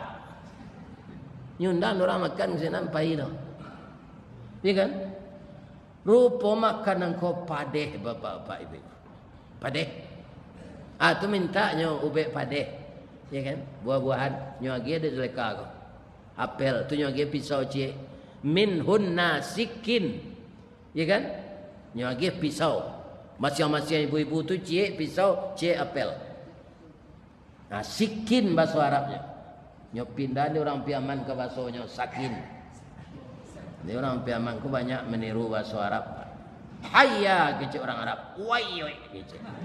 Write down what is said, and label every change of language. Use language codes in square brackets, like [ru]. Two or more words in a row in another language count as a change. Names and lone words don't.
[min] Nyundang orang makan ke sana pai lo. Ya kan? Rupa makanan kau padeh bapak-bapak ibu. Padeh. Tu minta nyo ubek padeh. Ya kan? Buah-buahan nyo lagi ada Zulekha ko. Apel tu nyo lagi pisau cik. [ar] Min hunna sikin. [min] Ya kan? Nyo lagi pisau. Masing-masing ibu-ibu tu cik pisau, cik apel. Nah, sikin bahasa Arabnya. Nyo pindah ni orang piaman ke bahasanya sakin. Ni orang piaman ku banyak meniru bahasa Arab. Hayya kecik orang Arab. Wai kecik.